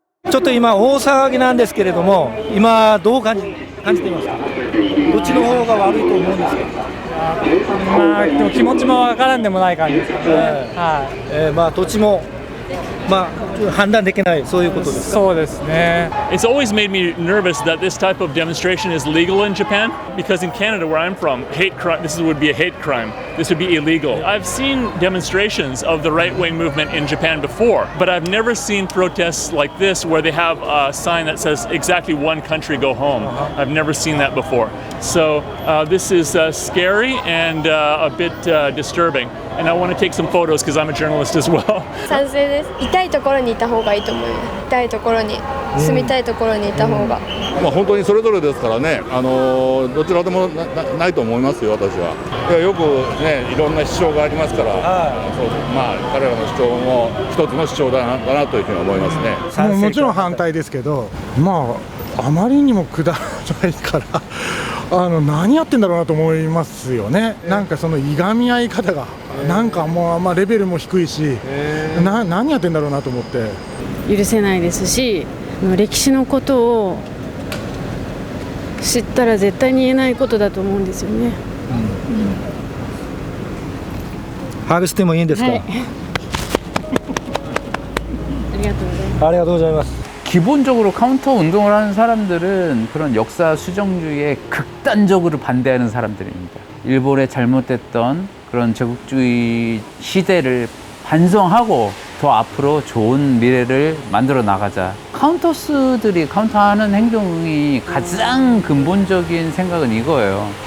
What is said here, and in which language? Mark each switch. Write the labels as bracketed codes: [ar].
[ja] ちょっと今大騒ぎなんですけれども、今どう感じていますか？どっちの方が悪いと思うんですか？でも気持ちもわからんでもない感じですかね。どっちも判断できない、そういうことですか？そうですね。 [en] It's always made me nervous that this type of demonstration is legal in Japan, because in Canada, where I'm from, hate crime. This would be a hate crime. This would be illegal. I've seen demonstrations of the right-wing movement in Japan before, but I've never seen protests like this where they have a sign that says exactly one country go home. I've never seen that before. So this is scary and a bit disturbing. And I want to take some photos because I'm a journalist as well. [ja] 賛成です。痛いところにいた方がいいと思います。痛いところに、住みたいところにいた方が。本当にそれぞれですからね、どちらでもないと思いますよ、私は。よくね、いろんな主張がありますから、彼らの主張も一つの主張だなというふうに思いますね。もちろん反対ですけど、あまりにもくだらないから何やってんだろうなと思いますよね。なんかそのいがみ合い方が、なんかもうレベルも低いし、何やってんだろうなと思って。許せないですし、歴史のことを知ったら絶対に言えないことだと思うんですよね。ハグしてもいいんですか？はい、ありがとうございます。ありがとうございます。 [ko] 기본적으로 카운터 운동을 하는 사람들은 그런 역사 수정주의에 극단적으로 반대하는 사람들입니다. 일본의 잘못됐던 그런 제국주의 시대를 반성하고 더 앞으로 좋은 미래를 만들어 나가자. 카운터스들이 카운터하는 행동이 가장 근본적인 생각은 이거예요.